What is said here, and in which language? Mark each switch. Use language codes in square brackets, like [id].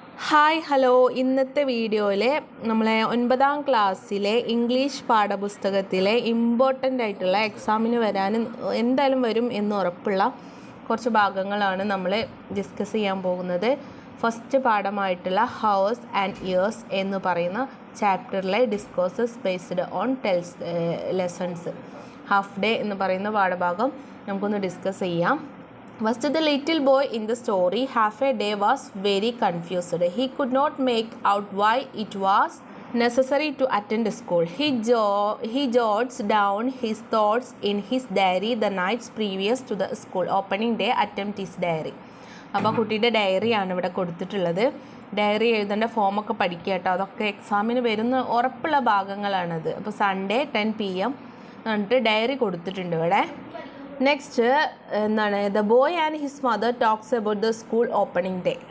[ml] Hi hello, ഇന്നത്തെ വീഡിയോയിൽ നമ്മളെ 9ാം ക്ലാസ്സിലെ ഇംഗ്ലീഷ് പാഠപുസ്തകത്തിലെ ഇമ്പോർട്ടൻ്റ് ആയിട്ടുള്ള എക്സാമിന് എന്തായാലും വരും എന്ന് ഉറപ്പുള്ള കുറച്ച് ഭാഗങ്ങളാണ് നമ്മൾ ഡിസ്കസ് ചെയ്യാൻ പോകുന്നത്. ഫസ്റ്റ് പാഠമായിട്ടുള്ള ഹവേഴ്സ് ആൻഡ് ഇയേഴ്സ് എന്ന് പറയുന്ന ചാപ്റ്ററിലെ discourses based on lessons. Half day എന്ന് പറയുന്ന പാഠഭാഗം നമുക്കൊന്ന് ഡിസ്കസ് ചെയ്യാം. [en] First, the little boy in the story, half a day, was very confused. He could not make out why it was necessary to attend school. He jots down his thoughts in his diary the nights previous to the school opening day attempt his diary. [ml] അപ്പോൾ കുട്ടിയുടെ ഡയറിയാണ് ഇവിടെ കൊടുത്തിട്ടുള്ളത്. Diary എഴുതേണ്ട ഫോമൊക്കെ പഠിക്കുക കേട്ടോ. അതൊക്കെ എക്സാമിന് വരുന്ന ഉറപ്പുള്ള ഭാഗങ്ങളാണത്. അപ്പോൾ സൺഡേ 10 PM എന്നിട്ട് ഡയറി കൊടുത്തിട്ടുണ്ട് ഇവിടെ. [en] Next എന്താണ്, the boy and his mother talks about the school opening day.